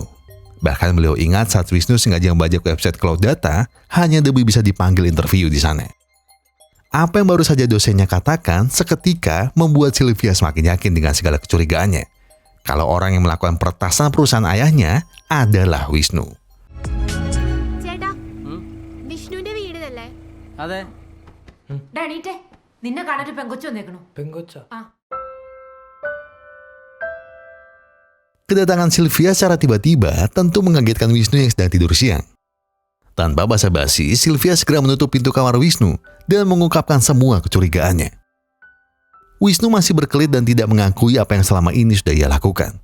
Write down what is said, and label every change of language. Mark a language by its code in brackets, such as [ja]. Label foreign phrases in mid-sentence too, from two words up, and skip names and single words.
[id] Bahkan beliau ingat saat Wisnu sengaja membajak website Cloud Data hanya demi bisa dipanggil interview di sana. Apa yang baru saja dosennya katakan seketika membuat Sylvia semakin yakin dengan segala kecurigaannya kalau orang yang melakukan peretasan perusahaan ayahnya adalah Wisnu. [ml] ചേട്ടാ വിഷ്ണുവിന്റെ വീട് അല്ലേ? അതെ ഡാണീറ്റെ നിന്നെ കാണാൻ പെങ്കൊച്ചു വന്നേക്കണു. പെങ്കൊച്ച. [id] Kedatangan Sylvia secara tiba-tiba tentu mengagetkan Wisnu yang sedang tidur siang. Tanpa basa-basi, Sylvia segera menutup pintu kamar Wisnu dan mengungkapkan semua kecurigaannya. Wisnu masih berkelit dan tidak mengakui apa yang selama ini sudah ia lakukan.